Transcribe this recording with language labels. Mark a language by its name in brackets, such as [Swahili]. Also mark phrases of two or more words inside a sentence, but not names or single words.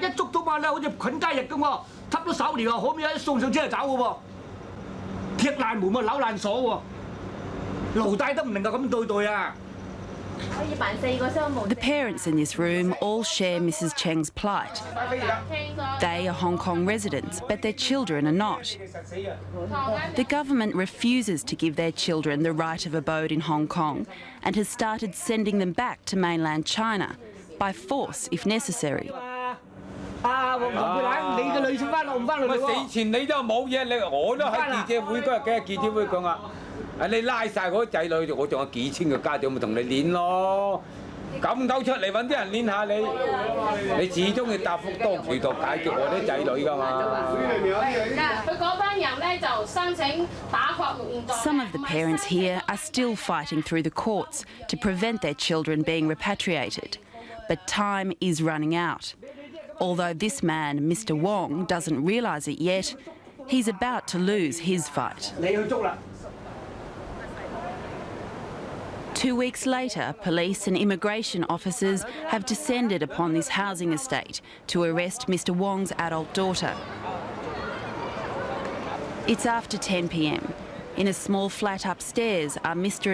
[Cantonese] 一捉到嘛咧，好似捆雞翼咁喎，插咗手鐐啊，可唔可以一送上車就走嘅喎？踢爛門喎，扭爛鎖喎，奴隸都唔能夠咁對待啊！ [English] The parents in this room all share Mrs. Cheng's plight. They are Hong Kong residents, but their children are not. The government refuses to give their children the right of abode in Hong Kong and has started sending them back to mainland China, by force if necessary. [Cantonese] 你個女先翻落唔翻嚟喎？死前你都冇嘢，我都喺記者會嗰日嘅記者會講啊。你拉曬嗰啲仔女，我仲有幾千個家長咪同你練咯，咁鳩出嚟揾啲人練下你，你始終要答覆多渠道解決我啲仔女㗎嘛。佢嗰班人咧就申請打發錄現在。 [English] Some of the parents here are still fighting through the courts to prevent their children being repatriated, but time is running out. Although this man, Mr. Wong, doesn't realise it yet, he's about to lose his fight. [Cantonese] 你去捉啦！ [English] 2 weeks later, police and immigration officers have descended upon this housing estate to arrest Mr. Wong's adult daughter. It's after 10 p.m. In a small flat upstairs are Mr.